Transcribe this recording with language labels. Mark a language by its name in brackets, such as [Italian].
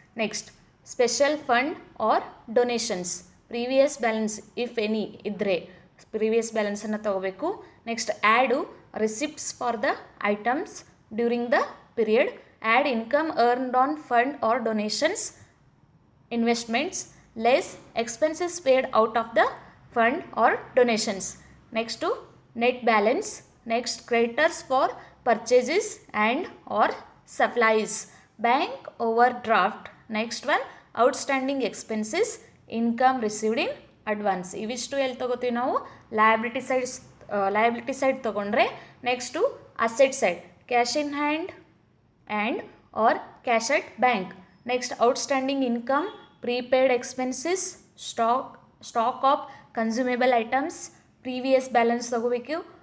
[English] next special fund or donations, previous balance if any [Kannada] ಇದ್ದರೆ previous ಬ್ಯಾಲೆನ್ಸನ್ನು ತೊಗೋಬೇಕು. [English] Next add receipts for the items during the period. Add income earned on fund or donations, investments, less expenses paid out of the fund or donations. Next net balance. Next creditors for purchases and or supplies, bank overdraft. Next one outstanding expenses, income received in advance. [Kannada] ಇವಿಷ್ಟು ಎಲ್ಲಿ ತೊಗೋತೀವಿ ನಾವು, liability side ತೊಗೊಂಡ್ರೆ. [English] Next asset side, cash in hand and or cash at bank. Next outstanding income, prepaid expenses, stock of consumable items, previous balance ತೊಗೋಬೇಕು.